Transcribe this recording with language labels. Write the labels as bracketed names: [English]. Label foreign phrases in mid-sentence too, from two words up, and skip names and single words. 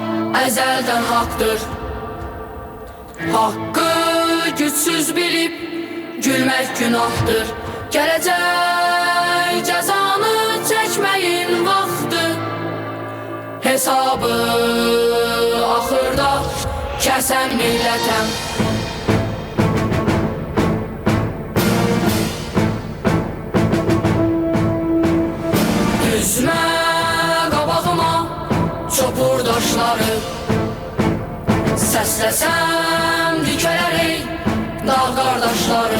[Turkish] ezelden haktır. Hakkı güçsüz bilip gülmek günahtır. Gelecek cezanı çekmeyin vaxtı. [Azerbaijani] Hesabı axırda kesen millətəm. Düzmə qabağıma çopur daşları, səsləsəm dikələrək dağ qardaşlarım.